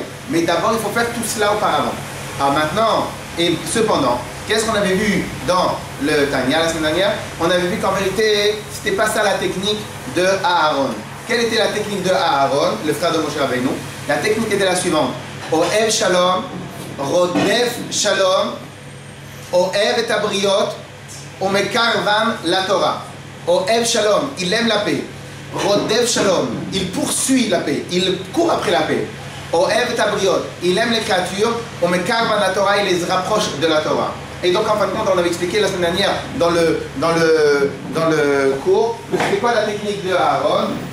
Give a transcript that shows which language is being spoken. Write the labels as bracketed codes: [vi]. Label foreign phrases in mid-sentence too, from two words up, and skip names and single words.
[fr] Mais d'abord, il faut faire tout cela auparavant. Alors maintenant, et cependant, qu'est-ce qu'on avait vu dans le Tanya la semaine dernière? On avait vu qu'en vérité, c'était pas ça la technique de Aaron. Quelle était la technique de Aaron, le frère de Moshe Rabbeinu? La technique était la suivante. [he] אוהב שלום, רודף שלום, אוהב את הבריות, ומקרבן ל תורה. אוהב שלום, [fr] il aime la paix. [he] רודף שלום, [fr] il poursuit la paix, il court après la paix. [he] אוהב את הבריות, [fr] il aime les créatures. [he] ומקרבן ל תורה, [fr] il les rapproche de la Torah. Et donc en fin de compte, on avait expliqué la semaine dernière dans le cours, c'était quoi la technique de Aaron?